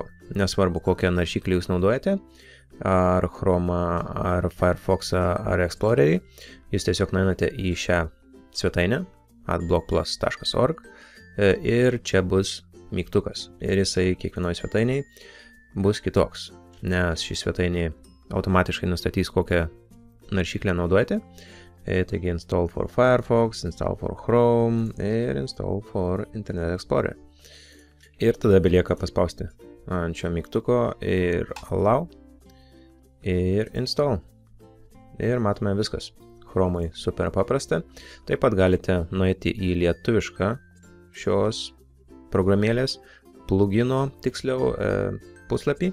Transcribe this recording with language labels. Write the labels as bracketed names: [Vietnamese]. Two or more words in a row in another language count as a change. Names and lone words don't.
[Lithuanian] Nesvarbu, kokią naršyklį jūs naudojate, ar Chrome, ar Firefox, ar Explorerį, jūs tiesiog nueinate į šią svetainę adblockplus.org ir čia bus mygtukas ir jisai kiekvienoje svetainiai bus kitoks, nes ši svetainė automatiškai nustatys, kokią naršyklę naudojate. Taigi [English] install for Firefox, install for Chrome [Lithuanian] ir [English] install for Internet Explorer. [Lithuanian] Ir tada belieka paspausti ant šio mygtuko ir allow ir install. Ir matome viskas. Chromai super paprasta. Taip pat galite nueiti į lietuvišką šios programėlės plugino, tiksliau, puslapį.